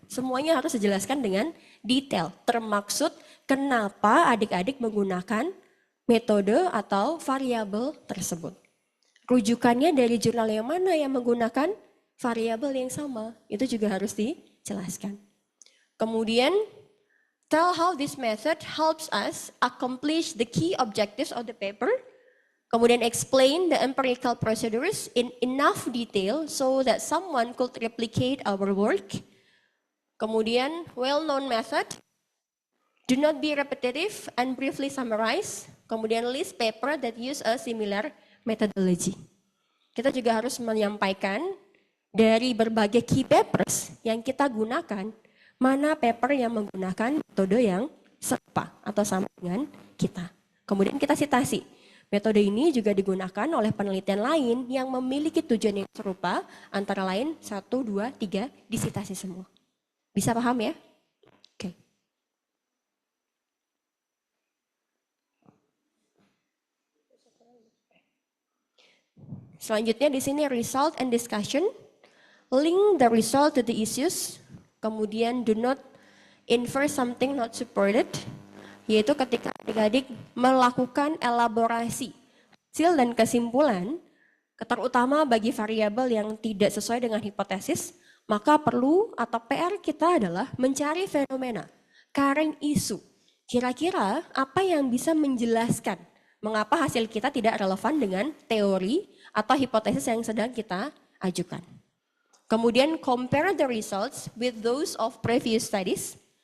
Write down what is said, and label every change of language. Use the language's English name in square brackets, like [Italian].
[Indonesian] Semuanya harus dijelaskan dengan detail, termaksud kenapa adik-adik menggunakan metode atau variabel tersebut. rujukannya dari jurnal yang mana yang menggunakan variabel yang sama. Itu juga harus dijelaskan. Kemudian, [English] tell how this method helps us accomplish the key objectives of the paper. [Indonesian] Kemudian [English] explain the empirical procedures in enough detail so that someone could replicate our work. [Indonesian] Kemudian, [English] well-known method. Do not be repetitive and briefly summarize. [Indonesian] Kemudian [English] list paper that use a similar methodology. [Indonesian] Kita juga harus menyampaikan dari berbagai key papers yang kita gunakan, mana paper yang menggunakan metode yang serupa atau sama dengan kita. Kemudian kita citasi. Metode ini juga digunakan oleh penelitian lain yang memiliki tujuan yang serupa, antara lain 1, 2, 3, disitasi semua. Bisa paham ya? Oke. Selanjutnya di sini [English] result and discussion. Link the result to the issues. [Indonesian] Kemudian [English] do not infer something not supported. [Indonesian] Yaitu ketika adik-adik melakukan elaborasi hasil dan kesimpulan, terutama bagi variabel yang tidak sesuai dengan hipotesis, maka perlu atau PR kita adalah mencari fenomena, current issue. Kira-kira apa yang bisa menjelaskan mengapa hasil kita tidak relevan dengan teori atau hipotesis yang sedang kita ajukan. Kemudian [English] compare the results with those of previous studies.